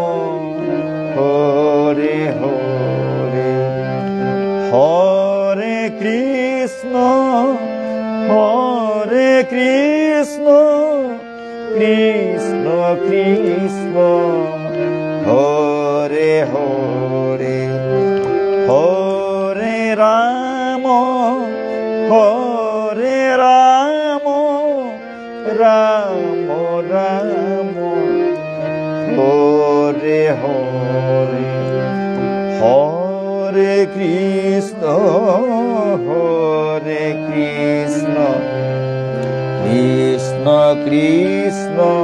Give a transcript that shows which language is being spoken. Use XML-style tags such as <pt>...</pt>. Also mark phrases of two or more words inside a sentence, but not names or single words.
<sa>हरे हरे हरे कृष्ण कृष्ण कृष्ण हरे हरे हरे राम রাম রাম হরে হরে, হরে কৃষ্ণ কৃষ্ণ কৃষ্ণ</sa>